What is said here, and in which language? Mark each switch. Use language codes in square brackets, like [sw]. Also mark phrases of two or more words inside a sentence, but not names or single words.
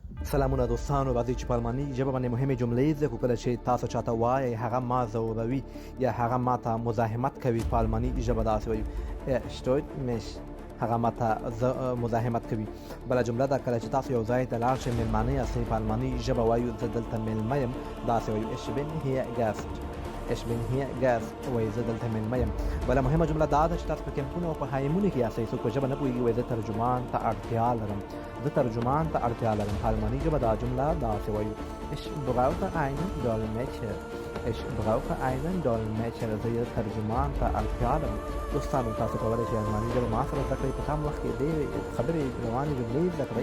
[ps] سلامونه دوستانو، راځئ چې په الماني ژبه باندې مهمې جملې زده کړو. کله چې تاسو چاته وایئ هغه ما ځوروي یا هغه ماته مزاحمت کوي، په الماني ژبه داسې وایو [de] stört mich, [ps] هغه ماته مزاحمت کوي. بله جمله ده کله چې تاسو یو ځای ته لاړ شئ مېلمانه یاستئ، په الماني ژبه وایو زه دلته مېلمه یم، داسې وایو [de] ich bin hier Gast. ich bin hier Gast [ps] وایي زه دلته مېلمه یم. بله مهمه جمله دا ده چې تاسو په کمپونو او په هایمونو کې یاستئ، څوک په ژبه نه پوهېږي وایي زه ترجمان ته اړتیا لرم، زه ترجمان ته اړتیا لرم. په الماني ژبه دا جمله داسې وایو [de] ich brauche einen Dolmetscher. ich brauche einen Dolmetscher. [ps] زه یو ترجمان ته اړتیا لرم. دوستانو تاسو کولی شئ الماني ژبه ما سره زده کړئ، په کم وخت کې ډېرې خبرې روانې جملې زده کړئ.